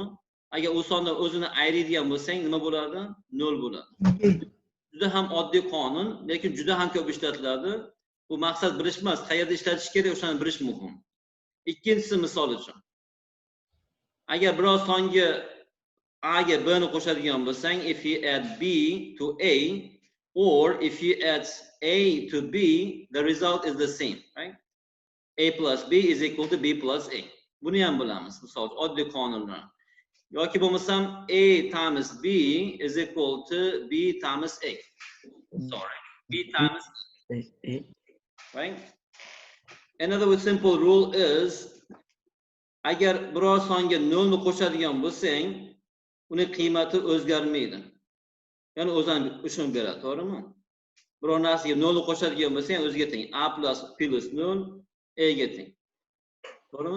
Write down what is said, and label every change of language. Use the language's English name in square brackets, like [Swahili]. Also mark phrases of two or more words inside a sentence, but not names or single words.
[Uzbek] Agar u sondan o'zini ayiradigan bo'lsang, nima bo'ladi? 0 bo'ladi. Juda ham oddiy qonun, lekin juda ham ko'p ishlatiladi. Bu maqsad bilish emas, qayerda ishlatish kerak, o'shani bilish muhim. Ikkinchisi misol uchun. Agar biror songa A ga B ni qo'shadigan bo'lsang, [English] if you add B to A or if you add A to B, the result is the same, right? A plus B is equal to B plus A. [Uzbek] Buni ham bilamiz, misol oddiy qonunlar. Yoki bo'lmasam [English] A times B is equal to B times A. Sorry, B times A. Right? Another simple rule is [Uzbek] agar biror songa 0 ni qo'shadigan bo'lsang, uni qiymati o'zgarmaydi. Ya'ni o'zini uchun beradi, to'g'rimi? Biror narsaga 0 ni qo'shadigan bo'lsang, o'ziga teng. [English] A plus [Uzbek] -0 A ga teng. To'g'rimi?